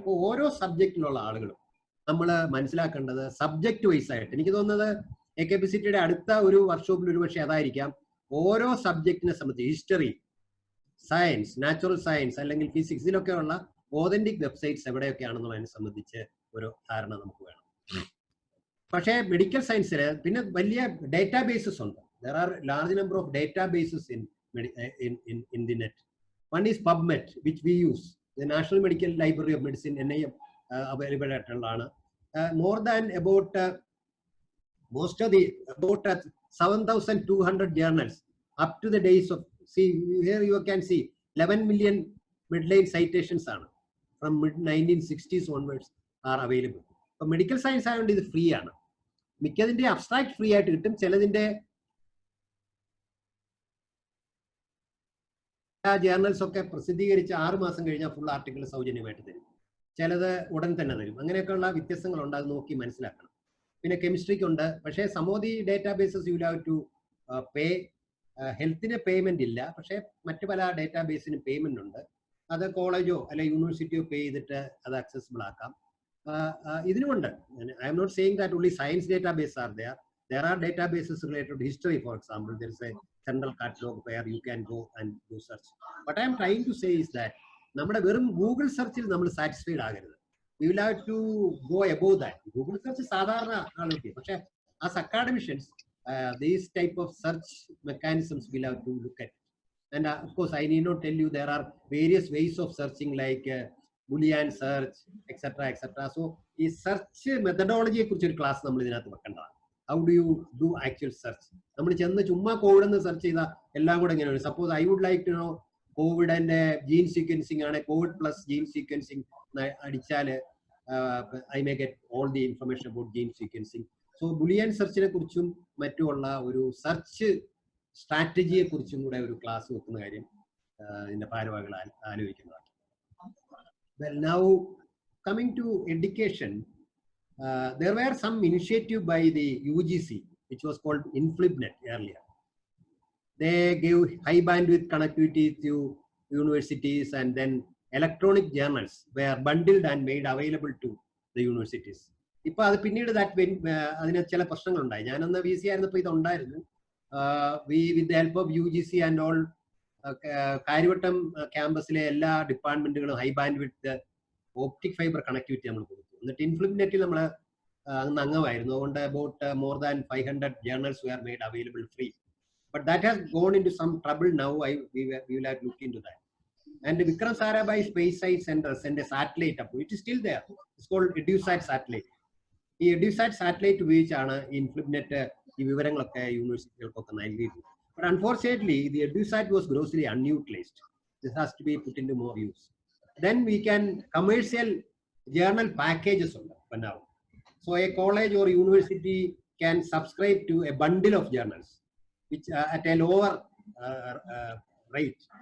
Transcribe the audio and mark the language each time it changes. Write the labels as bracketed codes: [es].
[ml] അപ്പോൾ ഓരോ സബ്ജക്റ്റിലുള്ള ആളുകളും നമ്മൾ മനസ്സിലാക്കേണ്ടത് സബ്ജക്ട് വൈസ് ആയിട്ട്, എനിക്ക് തോന്നുന്നത് AKPCTയുടെ അടുത്ത ഒരു വർക്ക്ഷോപ്പിൽ ഒരുപക്ഷെ അതായിരിക്കാം, ഓരോ സബ്ജക്റ്റിനെ സംബന്ധിച്ച് ഹിസ്റ്ററി, സയൻസ്, നാച്ചുറൽ സയൻസ് അല്ലെങ്കിൽ ഫിസിക്സ്, ഇതിലൊക്കെയുള്ള ഓതന്റിക് വെബ്സൈറ്റ്സ് എവിടെയൊക്കെയാണെന്നുള്ളതിനെ സംബന്ധിച്ച് ഒരു ധാരണ നമുക്ക് വേണം. പക്ഷേ മെഡിക്കൽ സയൻസിൽ പിന്നെ വലിയ ഡേറ്റാബേസസ് ഉണ്ട്. [en] There are large number of databases in the net. One is PubMed, which we use. The National Medical Library of Medicine, NIM, available at Lana. More than about 7,200 journals up to the days of, see here you can see 11 million midline citations are from mid-1960s onwards are available. So medical science is free. [ml] മിക്കതിന്റെ abstract free ആയിട്ട് കിട്ടും. ചിലതിന്റെ journals ഒക്കെ പ്രസിദ്ധീകരിച്ച് 6 മാസം കഴിഞ്ഞാൽ full article സൗജന്യമായിട്ട് തരും, ചിലത് ഉടൻ തന്നെ തരും. അങ്ങനെയൊക്കെയുള്ള വ്യത്യസ്തങ്ങളുണ്ട്, അത് നോക്കി മനസ്സിലാക്കണം. പിന്നെ കെമിസ്ട്രിക്ക് ഉണ്ട്, പക്ഷേ [en] Some other databases you have to pay. [ml] ഹെൽത്തിന് പേയ്മെന്റ് ഇല്ല, പക്ഷേ മറ്റു പല ഡേറ്റാബേസിനും പേയ്മെന്റ് ഉണ്ട്. അത് കോളേജോ അല്ലെ യൂണിവേഴ്സിറ്റിയോ പേ ചെയ്തിട്ട് അത് അക്സസിബിൾ ആക്കാം. ഇതിനുമുണ്ട്. [en] I am not saying that only science database are there. There are databases related to history, for example. There is a central catalog where you can go and do search. What I am trying to say is that [ml] നമ്മുടെ വെറും Google സെർച്ചിൽ നമ്മൾ satisfied ആകരുത്. [en] We will have to go above that. [ml] Google search സാധാരണ ആളുകൾക്ക്, പക്ഷേ [en] as academicians, these type of search mechanisms will have to look at. And of course, I need not tell you there are various ways of searching like Boolean search, etc., etc. [ml] So, ഈ search മെത്തഡോളജിയെ കുറിച്ച് ഒരു class നമ്മൾ ഇതിനകത്ത് വെക്കേണ്ടതാണ്. [en] How do you do actual search? [ml] നമ്മൾ ചെന്ന് ചുമ്മാ Covid എന്ന് സെർച്ച് ചെയ്താൽ എല്ലാം കൂടെ എങ്ങനെയാണ്? [en] Suppose I would like to know COVID and gene sequencing ആണ്, COVID plus gene sequencing അടിച്ചാൽ I may get all the information about gene sequencing. [ml] So ബുലിയൻ സെർച്ചിനെ കുറിച്ചും മറ്റുമുള്ള ഒരു സെർച്ച് സ്ട്രാറ്റജിയെ കുറിച്ചും കൂടെ ഒരു ക്ലാസ് വെക്കുന്ന കാര്യം ഇതിന്റെ ഭാരവാഹികൾ ആലോചിക്കുന്നതാണ്. [en] Well, now coming to education, there were some initiative by the UGC, which was called InflibNet earlier. They gave high bandwidth connectivity to universities, and then electronic journals were bundled and made available to the universities. [ml] ഇപ്പൊ അത് പിന്നീട് അതിന് ചില പ്രശ്നങ്ങളുണ്ടായി. ഞാനന്ന് VC ആയിരുന്നപ്പോൾ ഇതുണ്ടായിരുന്നു. [en] With the help of UGC and all, [ml] Karyavattom ക്യാമ്പസിലെ എല്ലാ ഡിപ്പാർട്ട്മെന്റുകളും high band വിത്ത് optic fibre connectivity നമ്മൾ കൊടുത്തു. എന്നിട്ട് ഇൻഫ്ലിബ്നെറ്റിൽ നമ്മൾ അംഗമായിരുന്നു. [en] അതുകൊണ്ട് about more than 500 journals were made available free. But that has gone into some trouble now. We will have to look into that. And the Vikram Sarabhai Space Science Center sent a satellite up. It is still there. It's called EduSat satellite. [ml] ഈ EduSat satellite ഉപയോഗിച്ചാണ് INFLIBNET ഈ വിവരങ്ങളൊക്കെ യൂണിവേഴ്സിറ്റികൾക്കൊക്കെ നൽകിയിട്ടുള്ളത്. [en] But unfortunately, the EduSat was grossly unutilized. This has to be put into more use. Then we can commercial journal packages for now. So a college or university can subscribe to a bundle of journals, which at a lower rate.